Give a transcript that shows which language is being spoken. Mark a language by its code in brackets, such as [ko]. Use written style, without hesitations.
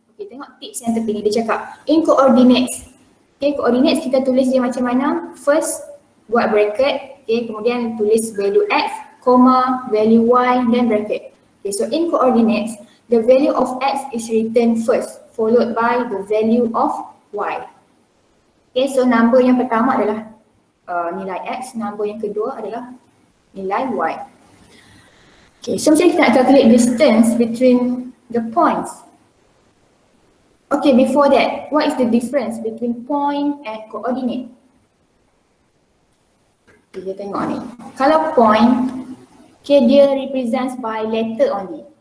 [ms] Okay, tengok tips yang tepi ni, dia cakap in coordinates. Okay, coordinates kita tulis dia macam mana? First, buat bracket, okay, kemudian tulis value x, comma, value y, dan bracket. [en] Okay, so in coordinates, the value of x is written first, followed by the value of y. [ms] Okay, so number yang pertama adalah nilai x, number yang kedua adalah nilai y. [en] Okay, so [ms] macam kita nak [en] calculate distance between the points. Okay, before that, what is the difference between point and coordinate? [ms] Okay, kita tengok ni. Kalau point, okay, dia [en] represents by letter only.